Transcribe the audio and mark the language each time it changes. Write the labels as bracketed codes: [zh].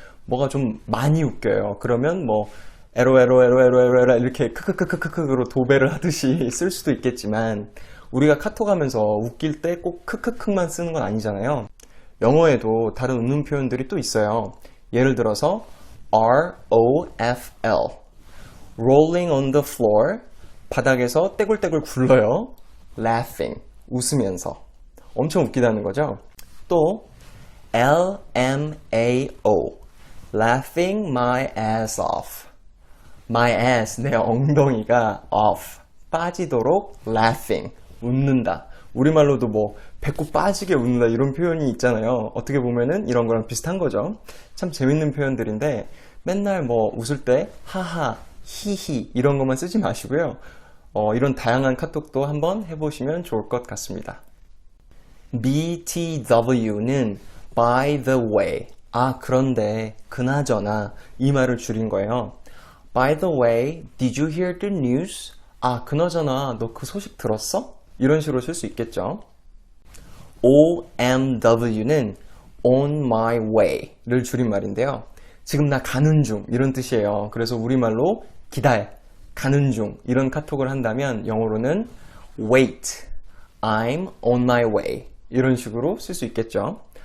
[ko] 뭐가 좀 많이 웃겨요. 그러면 뭐 LOL 이렇게 크크크크크크로 도배를 하듯이 쓸 수도 있겠지만 우리가 카톡하면서 웃길 때 꼭 크크크만 쓰는 건 아니잖아요. 영어에도 다른 웃는 표현들이 또 있어요. 예를 들어서 ROFL [en] rolling on the floor [ko] 바닥에서 떼굴떼굴 굴러요. laughing 웃으면서 엄청 웃기다는 거죠. 또 LMAO [en] laughing my ass off [ko] my ass 내 엉덩이가 off 빠지도록 laughing 웃는다. 우리말로도 뭐 배꼽 빠지게 웃는다 이런 표현이 있잖아요. 어떻게 보면은 이런 거랑 비슷한 거죠. 참 재밌는 표현들인데 맨날 뭐 웃을 때 하하, 히히 이런 것만 쓰지 마시고요. 이런 다양한 카톡도 한번 해보시면 좋을 것 같습니다. [en] BTW는 by the way. [ko] 그런데 그나저나 이 말을 줄인 거예요. [en] By the way, did you hear the news? [ko] 그나저나 너 그 소식 들었어? 이런 식으로 쓸 수 있겠죠. OMW는 [en] on my way [ko] 를 줄인 말인데요. 지금 나 가는 중 이런 뜻이에요. 그래서 우리말로 기다려, 가는 중 이런 카톡을 한다면 영어로는 [en] wait, I'm on my way [ko] 이런 식으로 쓸 수 있겠죠.